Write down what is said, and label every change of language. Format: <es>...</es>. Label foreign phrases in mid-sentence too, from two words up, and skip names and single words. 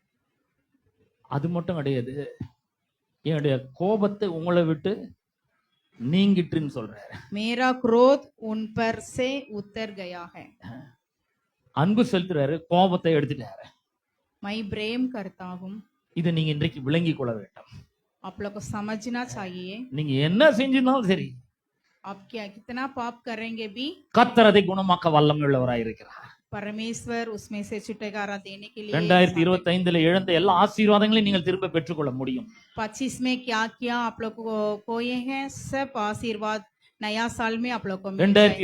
<ta>அது மட்டும் கிடையாது, என்னுடைய கோபத்தை உங்களை விட்டு நீங்கிட்டுன்னு சொல்றாரு.</ta> <hi>मेरा क्रोध उन पर से उतर गया है।</hi> <ta>அன்பு செலுத்துறாரு, கோபத்தை எடுத்துட்டாரு.</ta> <hi>मैं प्रेम करता हूँ।</hi> <ta>இதை நீங்க இன்றைக்கு விளங்கி கொள்ள வேண்டும்.</ta> <hi>आप लोग को समझना चाहिए,</hi> <ta>நீங்க என்ன செஞ்சிருந்தாலும் சரி,</ta> <hi>आप क्या कितना पाप करेंगे भी</hi> <ta>கர்த்தர் அதை குணமாக்க வல்லமை உள்ளவராய் இருக்கிறார்.</ta> <hi>परमेश्वर उसमें से छुटकारा देने के लिए</hi> <ta>2025 இழந்த எல்லா ஆசீர்வாதங்களையும் நீங்கள் திரும்ப பெற்றுக்கொள்ள முடியும்.</ta> <hi>25 में क्या क्या आप लोग को खोए हैं, सब आशीर्वाद नया साल में आप लोग को मिल जाएंगे।</hi>